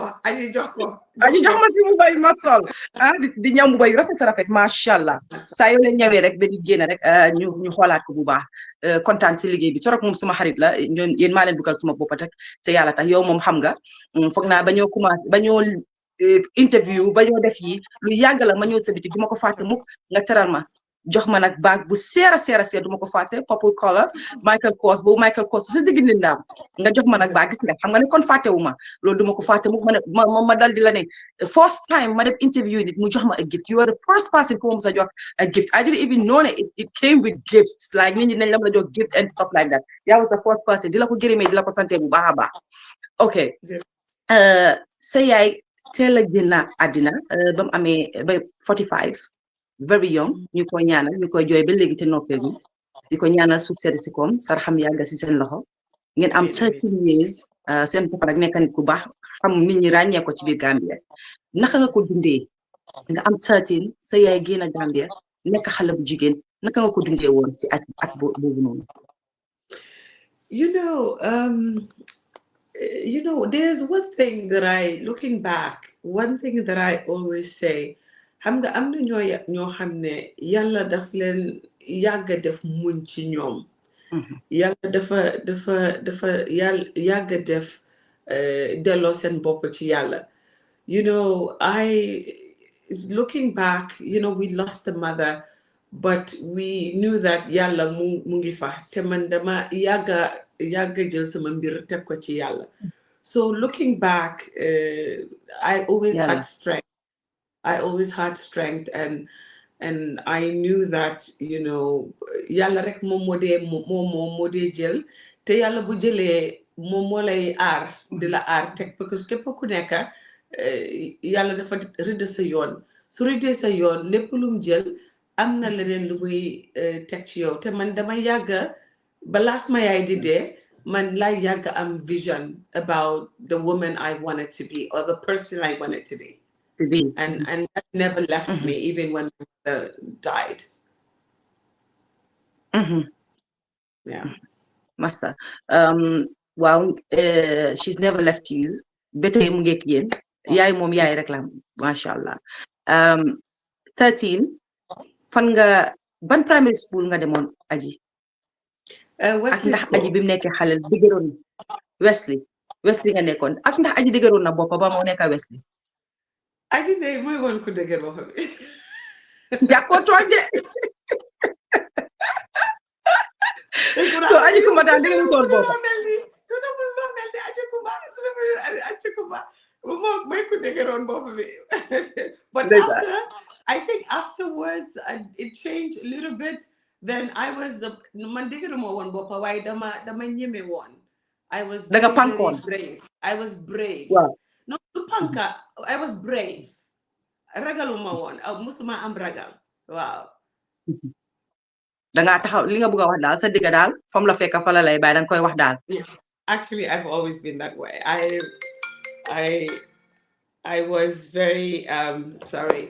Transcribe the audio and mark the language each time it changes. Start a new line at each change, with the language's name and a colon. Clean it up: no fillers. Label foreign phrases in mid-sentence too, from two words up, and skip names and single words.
Wolof: aji jox ma si mbuba yi ma sol di ñaw mbuba yu rafet macha allah saa yoo leen ñawee rek ba di génn rek ñu xoolaat ko bu baax kontaan si liggéey bi torop moom suma xarit la ñoom yéen maa leen dugal suma bopp rek te yàlla tax yow moom xam nga foog naa ba ñoo commencé ba ñoo interview ba ñoo def yi lu yàgg la ma ñëw sa biti du ma ko fàtte mukk nga teral ma jox ma nag baag bu seer du ma ko fàtte
English: purple color
Wolof: Michael Kors boobu Michael Kors sa digg ndindaam nga jox ma nag baag gis nga xam nga ne kon fàttewu ma loolu du ma ko fàtte mukk ma dal di la ne
English: first time
Wolof: ma def interview nit mu jox ma
English: a gift you are the first person
Wolof: ku ma sa jox
English: a gift I didn't even know it came with gifts like
Wolof: nit ñi nañ la mën a jox
English: gift and stuff like that
Wolof: yaa
English: was the first person
Wolof: di la ko gërëmee di la ko sante bu baax a baax ok sa yaay teel a génn àddina ba mu amee ba 45
English: very young
Wolof: ñu koy ñaanal ñu koy jooy ba léegi te noppeegu di ko ñaanal suuf sedd si koom saraxam yàgga si seen loxo ngeen am
English: 13 years
Wolof: seen papa nag nekk nit ku baax xam nit ñi ràññee ko ci biir Gambia naka nga ko dundee nga am 13 sa yaay génn Gambia nekk xale bu jigéen naka nga ko dundee woon ci at boobu noonu.
English: You know, there's one thing that looking back, one thing that I always say,
Wolof: xam nga am na ñoo xam ne yàlla daf leen yàgga def muñ ci ñoom. yàlla dafa yàgga def delloo seen bopp ci yàlla.
English: You know, looking back, you know, we lost a mother, but we knew that
Wolof: yàlla mu ngi fa te man dama yàgga jël sama mbir teg ko ci yàlla.
English: So looking back, I always had strength. I always had strength, and I knew that, you know,
Wolof: yàlla rek moom moo dee jël te yàlla bu jëlee moom moo lay aar di la aar teg
French: parce que
Wolof: képp ku nekk yàlla dafa rëdd sa yoon su rëddee sa yoon lépp lu mu jël am na leneen lu muy teg ci yow te man dama yàgga balaa ma yaay di dee man laa yàgga am
English: vision about the woman I wanted to be or the person I wanted to be. And that never left me even when my mother died. Yeah. Massa. Wow, she's never left you.
Wolof: Better mu ngeek yéen yaay moom yaay rek la masha Allah. 13 fan nga ban
English: primary school
Wolof: nga demoon Aji? Ak ndax Aji bi mu nekkee xale dëgëroon Wesley nga nekkoon ak ndax Aji dëgëroon na bopp ba moo nekk Wesley. Aji de mooy woon ku dëgër boo xam ne. Jàkkoo toog de. So Aji Kumba daal dëgëru tool boobu. Aji Kumba mooy ku dëgëroon bopp bi.
English: But I think afterwards it changed a little bit. Then I was
Wolof: man dëgëruma woon bopp waaye dama ñeme woon.
English: I was very brave. I was brave. Wow. No, panka. I was brave.
Wolof: Ragaluma woon musuma am ragal.
English: Wow.
Wolof: Danga taxaw li nga bëgg a wax daal sa digga daal fam la fekk fa la lay bàyyi danga koy wax daal.
English: Actually, I've always been that way. I was very sorry.